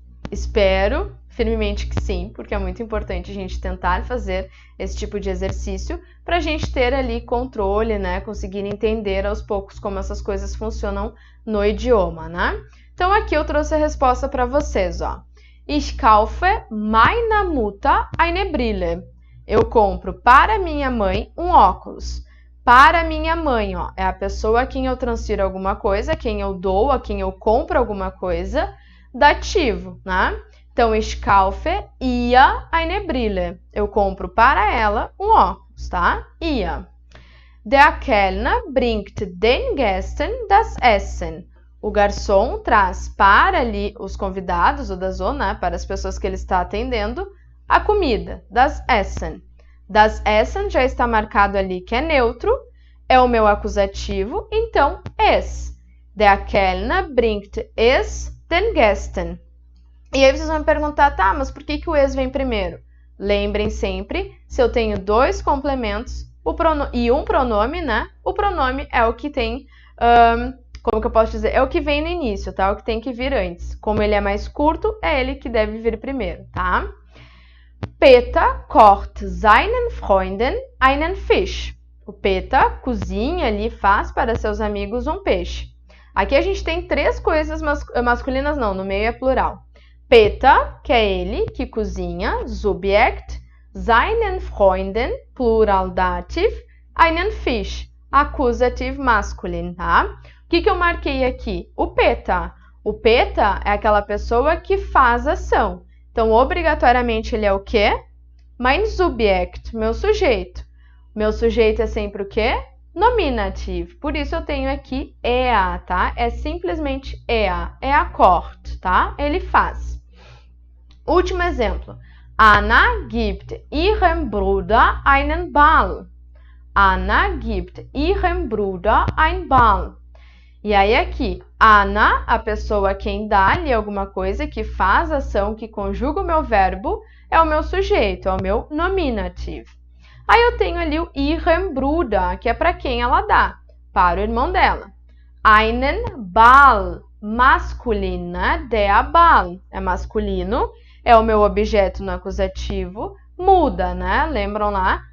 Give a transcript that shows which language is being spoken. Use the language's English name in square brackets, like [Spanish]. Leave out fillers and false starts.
[Portuguese] Espero firmemente que sim, porque é muito importante a gente tentar fazer esse tipo de exercício para a gente ter ali controle, né? Conseguir entender aos poucos como essas coisas funcionam no idioma, né? Então, aqui eu trouxe a resposta para vocês, ó. [German] Ich kaufe meiner Mutter eine Brille. [Portuguese] Eu compro para minha mãe um óculos. Para minha mãe, ó, é a pessoa a quem eu transfiro alguma coisa, a quem eu dou, a quem eu compro alguma coisa, dativo, né? Então, [German] ich kaufe ihr eine Brille. [Portuguese] Eu compro para ela um óculos, tá? [German] Ihr. Der Kellner bringt den Gästen das Essen. [Portuguese] O garçom traz para ali os convidados, ou da zona, para as pessoas que ele está atendendo, a comida, [German] das Essen. Das Essen [Portuguese] já está marcado ali que é neutro, é o meu acusativo, então es. [German] Der Kellner bringt es den Gästen. [Portuguese] E aí vocês vão me perguntar, tá, mas por que o es vem primeiro? Lembrem sempre, se eu tenho dois complementos e um pronome, né? O pronome é o que tem, como que eu posso dizer? É o que vem no início, tá? O que tem que vir antes. Como ele é mais curto, é ele que deve vir primeiro, tá? [German] Peter kocht seinen Freunden einen Fisch. [Portuguese] O Peter cozinha ali, faz para seus amigos um peixe. Aqui a gente tem três coisas masculinas, não, no meio é plural. Peter, que é ele, que cozinha, Subjekt, [German] seinen Freunden, [Portuguese] plural dativ, [German] einen Fisch, [Portuguese] accusative masculin, tá? O que eu marquei aqui? O Peter. O Peter é aquela pessoa que faz ação. Então, obrigatoriamente, ele é o quê? [German] Mein Subjekt, [Portuguese] meu sujeito. Meu sujeito é sempre o quê? Nominative. Por isso, eu tenho aqui er, tá? É simplesmente er. É a kocht, tá? Ele faz. Último exemplo. [German] Anna gibt ihrem Bruder einen Ball. Anna gibt ihrem Bruder ein Ball. [Portuguese] E aí aqui, Anna, a pessoa quem dá-lhe alguma coisa, que faz ação, que conjuga o meu verbo, é o meu sujeito, é o meu nominative. Aí eu tenho ali o [German] ihrem Bruder, [Portuguese] que é para quem ela dá, para o irmão dela. [German] Einen Ball, [Portuguese] masculino, [German] der Ball, [Portuguese] é masculino, é o meu objeto no acusativo, muda, né? Lembram lá?